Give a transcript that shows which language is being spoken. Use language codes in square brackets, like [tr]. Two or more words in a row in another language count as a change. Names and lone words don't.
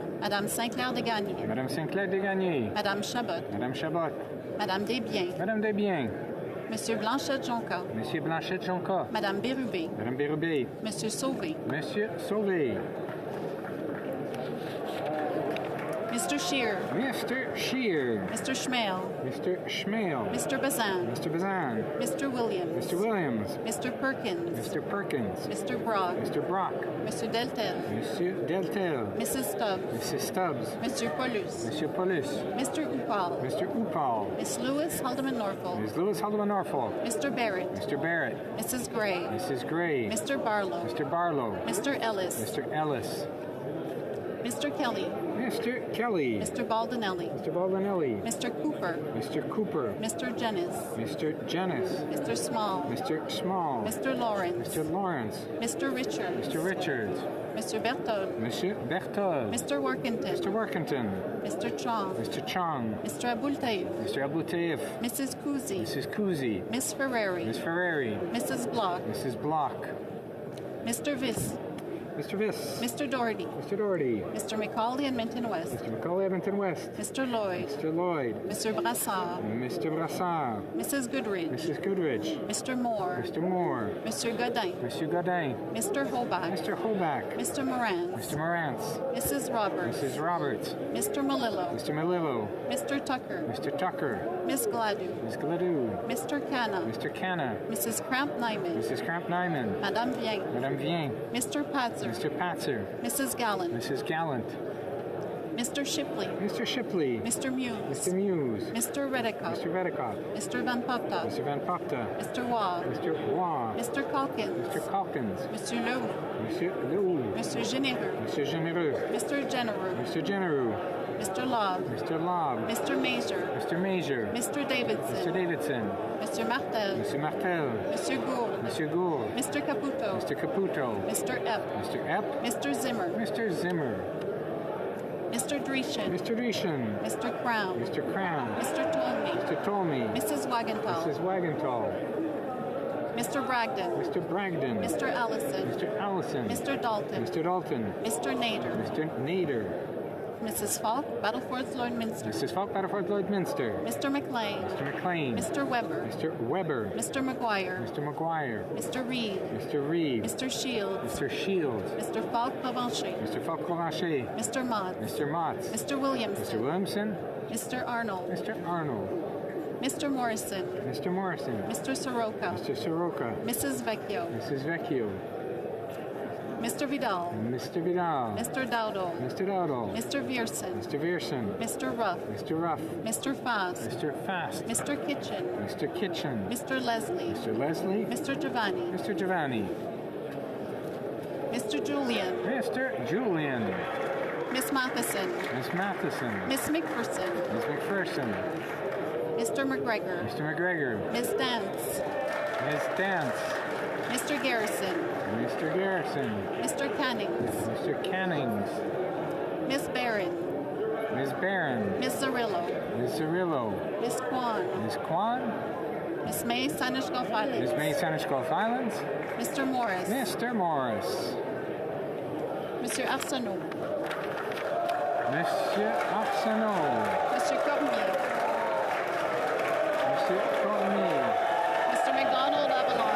[fr] Madame Sinclair-Desgagnés. Madame Sinclair-Desgagnés. Madame Chabot. Madame Chabot. Madame Desbiens. Madame Desbiens. Monsieur Blanchet-Jonca. Monsieur Blanchet-Jonca. Madame Bérubé. Madame Bérubé. Monsieur Sauvé. Monsieur Sauvé. [en] Mr. Scheer. Mr. Scheer. Mr. Schmale. Mr. Schmale. Mr. Bazan. Mr. Bazan. Mr. Williams. Mr. Williams. Mr. Perkins. Mr. Perkins. Mr. Brock. Mr. Brock. Mr. Deltel. [fr] Monsieur Deltel. [en] Mrs. Stubbs. Mrs. Stubbs. Mr. Paulus. [fr] Monsieur Paulus. [en] Mr. Upal. Mr. Upal. Miss Lewis Haldeman Norfolk. Ms. Lewis Haldeman Norfolk. Mr. Barrett. Mr. Barrett. Mrs. Gray. Mrs. Gray. Mr. Barlow. Mr. Barlow. Mr. Ellis. Mr. Ellis. Mr. Kelly. Mr. Kelly. Mr. Baldinelli. Mr. Baldinelli. Mr. Cooper. Mr. Cooper. Mr. Jennis. Mr. Jennis. Mr. Small. Mr. Small. Mr. Lawrence. Mr. Lawrence. Mr. Richards. Mr. Richards. Mr. Berthold. [fr] Monsieur Berthold. [en] Mr. Workington. Mr. Workington. Mr. Chong. Mr. Chong. Mr. Abultaif. Mr. Abultaif. Mrs. Kuzi. Mrs. Kuzi. Miss Ferrari. Miss Ferrari. Mrs. Block. Mrs. Block. Mr. Viss. Mr. Viss. Mr. Doherty. Mr. Doherty. Mr. McCauley, Edmonton West. Mr. McCauley, Edmonton West. Mr. Lloyd. Mr. Lloyd. Mr. Brassard. Mr. Brassard. Mrs. Goodridge. Mrs. Goodridge. Mr. Moore. Mr. Moore. Mr. Godin. [fr] Monsieur Godin. [en] Mr. Hoback. Mr. Hoback. Mr. Morantz. Mr. Morantz. Mrs. Roberts. Mrs. Roberts. Mr. Malillo. Mr. Malillo. Mr. Tucker. Mr. Tucker. Miss Gladu. Miss Gladu. Mr. Canna. Mr. Canna. Mrs. Cramp Nyman. Mrs. Cramp Nyman. [fr] Madame Vien. Madame Vien. [en] Mr. Patzer. Mr. Patzer. Mrs. Gallant. Mrs. Gallant. Mr. Shipley. Mr. Shipley. Mr. Muse. Mr. Muse. Mr. Redicott. Mr. Redicott. Mr. Van Popta. Mr. Van Popta. Mr. Waugh. Mr. Waugh. Mr. Calkins. Mr. Calkins. Mr. Leroux. [fr] Monsieur Leroux. [en] Mr. Généreux. [fr] Monsieur Généreux. [en] Mr. Genereux. Mr. Genereux. Mr. Lobb. Mr. Lobb. Mr. Major. Mr. Major. Mr. Davidson. Mr. Davidson. Mr. Martel. Mr. Martel. Mr. Gould. [fr] Monsieur Gould. [en] Mr. Caputo. Mr. Caputo. Mr. Epp. Mr. Epp. Mr. Zimmer. Mr. Zimmer. Mr. Dreeshen. Mr. Dreeshen. Mr. Crown. Mr. Crown. Mr. Tolmie. Mr. Tolmie. Mrs. Wagenthal. Mrs. Wagenthal. Mr. Bragdon. Mr. Bragdon. Mr. Allison. Mr. Allison. Mr. Dalton. Mr. Dalton. Mr. Nader. Mr. Nader. Mrs. Falk, Battlefords Lloydminster. Mrs. Falk, Battlefords Lloydminster. Mr. McLean. Mr. McLean. Mr. Weber. Mr. Weber. Mr. McGuire. Mr. McGuire. Mr. Reed. Mr. Reed. Mr. Shields. Mr. Shields. Mr. Falk Provencher. Mr. Falk Provencher. Mr. Mott. Mr. Mott. Mr. Williamson. Mr. Williamson. Mr. Arnold. Mr. Arnold. Mr. Morrison. Mr. Morrison. Mr. Soroka. Mr. Soroka. Mrs. Vecchio. Mrs. Vecchio. Mr. Vidal. Mr. Vidal. Mr. Dowdle. Mr. Dowdle. Mr. Vierson. Mr. Vierson. Mr. Ruff. Mr. Ruff. Mr. Fast. Mr. Fast. Mr. Kitchen. Mr. Kitchen. Mr. Leslie. Mr. Leslie. Mr. Giovanni. Mr. Giovanni. Mr. Julian. Mr. Julian. Miss Matheson. Miss Matheson. Miss McPherson. Miss McPherson. Mr. McGregor. Mr. McGregor. Miss Dance. Miss Dance. Mr. Garrison. Mr. Garrison. Mr. Cannings. Mr. Cannings. Miss Barron. Miss Barron. Miss Zarillo. Miss Zarillo. Miss Kwan. Miss Kwan. Miss May, Sanish Gulf Islands. Miss May, Sanish Gulf Islands. Mr. Morris. Mr. Morris. [fr] Monsieur Arsenault. Monsieur Arsenault. Monsieur Cormier. Monsieur Cormier. [en] Mr. McDonald Avalon.